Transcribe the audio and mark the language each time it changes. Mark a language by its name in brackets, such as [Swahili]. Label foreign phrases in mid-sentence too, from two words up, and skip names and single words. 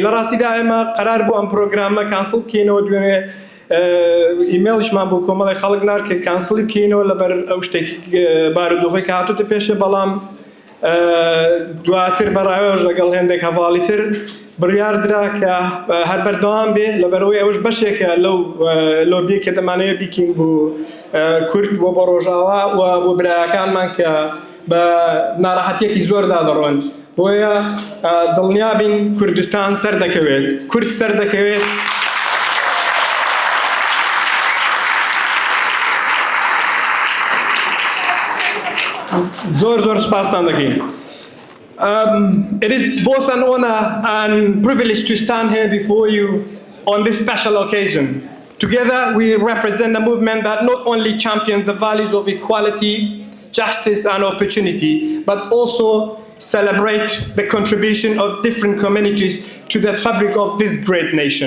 [Central Kurdish] لە ڕاستیدا ئێمە قەرار بوو ئەم پرۆگرامە کانسڵ بکەینەوە، دوێنێ ئیمێڵیشمان بۆ کۆمەڵی خەڵک نار کە کانسڵی بکەینەوە لەبەر ئەو شتێکی بارودۆخی کە هاتووتە پێشێ، بەڵام دواتر بەڕایۆژ لەگەڵ هێندێک هەڤاڵی تر بڕیار درا کە هەر بەردەوام بێ، لەبەرەوەی ئەوش بەشێکە لەو لۆبیە کە دەمانەوێت بیکەین بۆ کورد و بۆ ڕۆژاوا و بۆ برایەکانمان کە بە ناڕەحەتیەکی زۆردا دەڕۆن. بۆیە دڵنیابین کوردستان سەر دەکەوێت، کورد سەر دەکەوێت. زۆر سپاستان دەکەین. [English] It is both an honor and privilege to stand here before you on this special occasion. Together we represent a movement that not only champions the values of equality, justice and opportunity, but also celebrate the contribution of different communities to the fabric of this great nation.